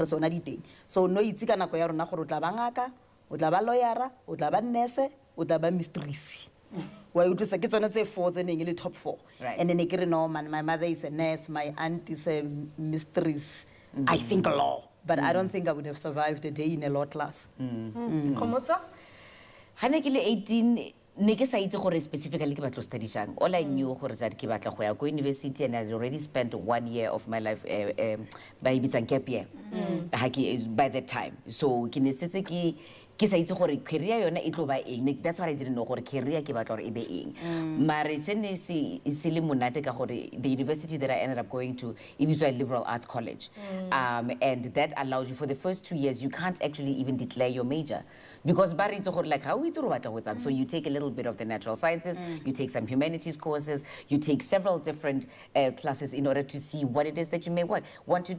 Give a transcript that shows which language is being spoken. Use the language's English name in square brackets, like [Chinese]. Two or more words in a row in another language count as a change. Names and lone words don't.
[English] So no, it's going to lawyer, nurse, mistress. Why you just get on the fours and in top 4. Right. And then I know my mother is a nurse, my aunt is a mistress. I think law, but I don't think I would have survived a day in a law class. Komotsa? [Tswana] Hanekile 18 neke sa itse gore specifically ke batlo study jang. [English] All I knew gore that [Tswana] ke batla go ya go [English] university and I had already spent 1 year of my life by bitsang gap year. By that time. [Tswana] So ke ne setse ke sa itse gore career yona e tlo ba eng. [English] That's what I didn't know [Tswana] gore career ke batla gore e be eng. Mare se ne se le monate ka gore [English] the university that I ended up going to it was a liberal arts college. And that allows you for the first 2 years you can't actually even declare your major. Because like how so you take a little bit of the natural sciences, you take some humanities courses, you take several different classes in order to see what it is that you may want to do.